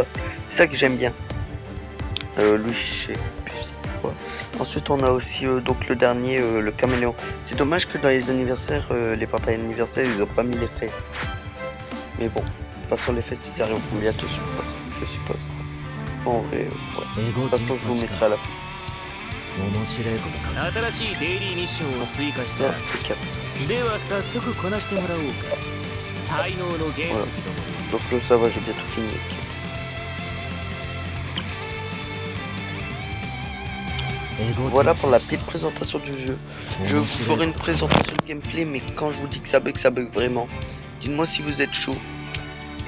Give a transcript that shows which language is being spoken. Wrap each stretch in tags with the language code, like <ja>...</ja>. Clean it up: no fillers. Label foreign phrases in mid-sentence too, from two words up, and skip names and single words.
<fr>C'est ça que j'aime bien. Lui je sais plus quoi. Ensuite on a aussi donc le dernier, le Caméléon. C'est dommage que dans les anniversaires, les parties anniversaires ils ont pas mis les fesses. Mais bon, pas sur les fesses ils arriveront bientôt je suppose. En vrai, ouais. De toute façon, je vous mettrai à la fin.</fr> <ja>面白いこと考え新しいデイリーミッションを追加した</ja> <fr>Là, impeccable.</fr> <ja>では早速こなしてもらおうか才能の原石ども</ja> <fr>Donc ça va, j'ai bientôt fini. Voilà pour la petite présentation du jeu. Je vous ferai une présentation de gameplay, mais quand je vous dis que ça bug vraiment. Dites-moi si vous êtes chaud.</fr>